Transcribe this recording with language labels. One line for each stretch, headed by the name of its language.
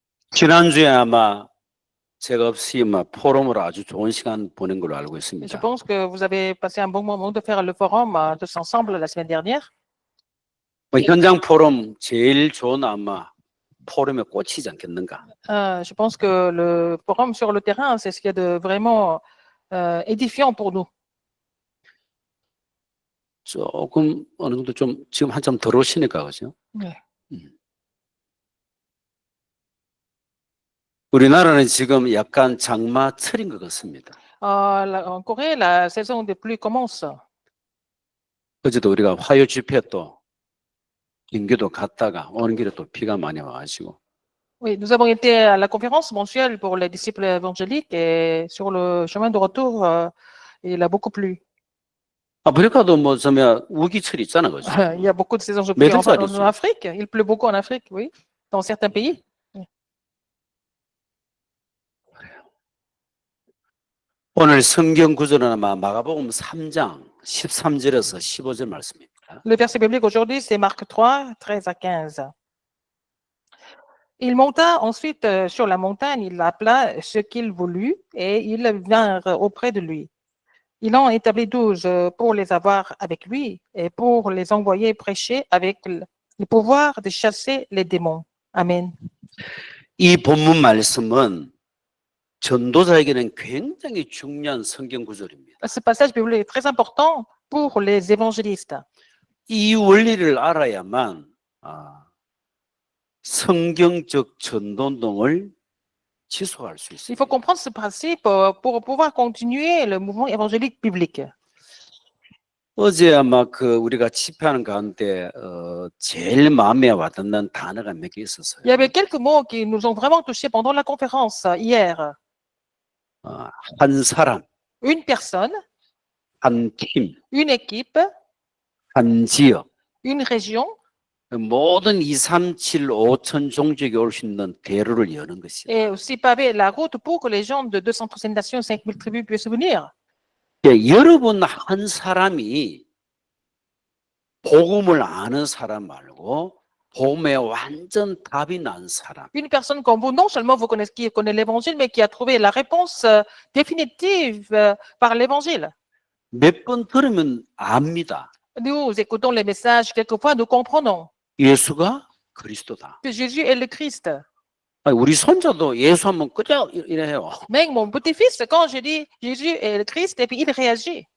Korean: 지난주에 아마 제가 없이 포럼으로 아주 좋은 시간 보낸 걸로 알고 있습니다.
French: pense que vous avez passé un bon moment de faire le forum tous ensemble la semaine dernière.
Korean: 현장 포럼 제일 좋은 아마 포럼에 꽂히지 않겠는가.
French: Je pense que le forum sur le terrain, c'est ce qui est de vraiment édifiant pour nous.
Korean: 조금 어느 정도 좀 지금 한참 덜 오시니까 그죠? 네. 우리나라는 지금 약간 장마철인 것 같습니다.
French: En Corée, la saison des pluies commence.
Korean: 어제도 우리가 화요 집회 또 인교도 갔다가 오는 길에 또 비가 많이 와가지고.
French: Oui, nous avons été à la conférence mensuelle pour les disciples évangéliques et sur le chemin de retour, il a beaucoup plu.
Korean: 아프리카도 뭐 우기철 있잖아, 그죠?
French: Il y a beaucoup de saisons de pluie Mais ça, en Afrique. Il pleut beaucoup en Afrique, oui, dans certains pays.
Korean: 오늘 성경 구절은 아마 마가복음 3장 13절에서 15절 말씀입니다.
French: Le verset biblique aujourd'hui, c'est Marc 3, 13 à 15. Il monta ensuite sur la montagne, il appela ce qu'il voulut et ils vinrent auprès de lui. Il en établit 12 pour les avoir avec lui et pour les envoyer prêcher avec le pouvoir de chasser les démons. Amen.
Korean: 이 본문 말씀은 전도자에게는 굉장히 중요한 성경 구절입니다.
French: Ce passage biblique est très important pour les évangélistes.
Korean: 이 원리를 알아야만 성경적 전도운동을 지속할 수 있습니다.
French: Il faut comprendre ce principe pour pouvoir continuer le mouvement évangélique biblique.
Korean: 어제 아마 우리가 집회하는 가운데 제일 마음에 와닿는 단어가 몇 개 있었어요.
French: Il y avait quelques mots qui nous ont vraiment touchés pendant la conférence hier.
Korean: 한 사람,
French: Une personne,
Korean: 한 팀,
French: une équipe,
Korean: 한 지역,
French: une région,
Korean: 모든 2, 3, 7, 5천 종족이 올 수 있는 대로를 여는 것이다.
French: et aussi paver la route pour que les gens de 237 nations, 5000 tribus puissent venir.
Korean: 여러분 한 사람이 복음을 아는 사람 말고 복음에 완전 답이 난 사람.
French: Une personne comme vous, non seulement vous connaissez, qui connaît l'évangile, mais qui a trouvé la réponse définitive par l'évangile.
Korean: 몇 번 들으면 압니다.
French: Nous écoutons les messages, quelquefois nous comprenons
Korean: 예수가 그리스도다.
French: que Jésus est le Christ.
Korean: 우리 손자도 예수 하면 그저 이래요.
French: Mais mon petit-fils, quand je dis Jésus est le Christ, et puis il réagit.